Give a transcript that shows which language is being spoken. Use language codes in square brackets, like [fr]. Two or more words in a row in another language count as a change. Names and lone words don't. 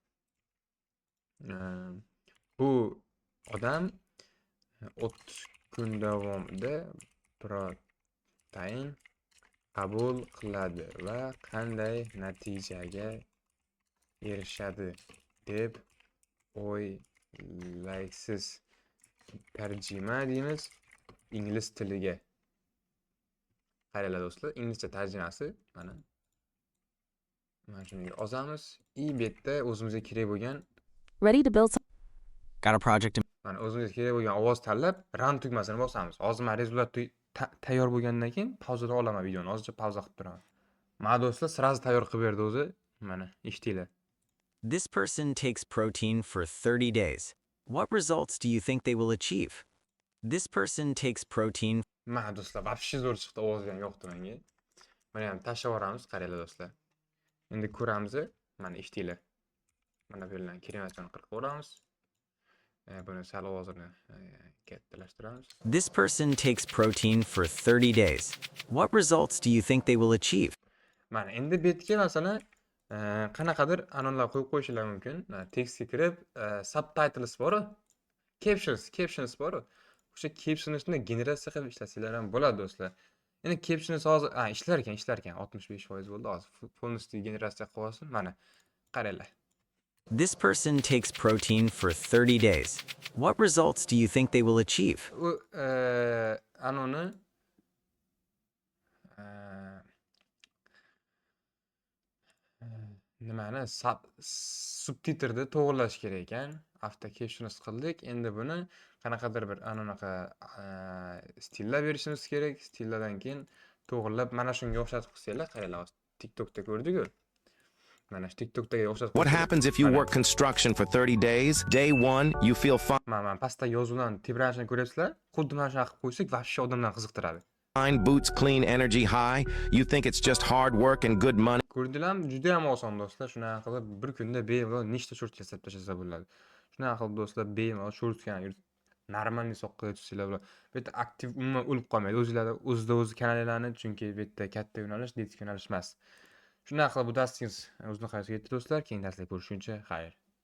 [uz] Bu odam 30 kun davomida protein qabul qiladi va qanday natijaga erishadi deb o'ylaysiz? Tarjima deymiz ingliz tiliga. Qaranglar do'stlar, inglizcha tarjimasi mana. Mana shuni yozamiz. Bu yerda o'zimizga kerak bo'lgan [en] Ready to build some. Got a project in [uz] mana o'zimizga kerak bo'lgan ovoz tanlab, run tugmasini bosamiz. Hozir men rezultat tayyor bo'lgandan keyin pauzada olaman videoni. Hozircha pauza qilib turaman. Mana do'stlar, sразу tayyor qilib berdi o'zi. Mana, eshitinglar. [en] This person takes protein for 30 days. What results do you think they will achieve? This person takes protein. [uz] Mana do'stlar, вообще zo'r chiqdi, ovozi ham yoqdi menga. Mana ham tashlab yuboramiz, qaranglar do'stlar. Endi ko'ramiz, mana eshitinglar. Mana bu yerdan kerak qilib ko'ramiz. Buni sal ovozini kattalashtiramiz. [en] This person takes protein for 30 days. What results do you think they will achieve? [uz] Mana endi bu yerga masalan qanaqadir anonlar qo'yib qo'yishinglar mumkin. Tekstga kirib, subtitles bor, captions bor. O'sha captionsni generatsiya qilib ishlasanglar ham bo'ladi do'stlar. Endi captions hozir ishlar ekan, 65% bo'ldi. Hozir полностью generatsiya qilib olsin. Mana qaranglar. [en] This person takes protein for 30 days. What results do you think they will achieve? [uz] U anoni nimani subtitrda to'g'irlash kerak ekan. [en] After captions qildik. [uz] Endi buni qanaqadir bir anaqa stillab berishimiz kerak. Stilladan keyin to'g'irlab mana shunga o'xshatib qilsanglar, qaranglar, TikTokda ko'rdik-ku. Mana shu TikTokdagi o'xshatib. [en] What happens if you work construction for 30 days? Day 1, you feel [uz] Mana pastda yozuvlarni tebranishini ko'ryapsizlar. Xuddi mana shunaqa qilib qo'ysak, vashsha odamlarni qiziqtiradi. [en] fine, boots clean, energy high. You think it's just hard work and good money. [uz] Ko'rdinglarmi? Juda ham oson do'stlar. Shunaqa qilib bir kunda bemalol nechta short yasab tashlasa bo'ladi. Shunaqa qilib do'stlar bemalol shortgani normalniy soqqa tutsanglar bo'ladi. Bu yerda aktiv umuman o'lib qolmaydi. O'zida-o'zi kanallarni, chunki bu yerda katta yo'nalish, detik yo'nalish emas. Shunaqa qilib bu darsingiz o'z nihoyasiga yetdi do'stlar. Keyingi darsda ko'rishguncha xayr.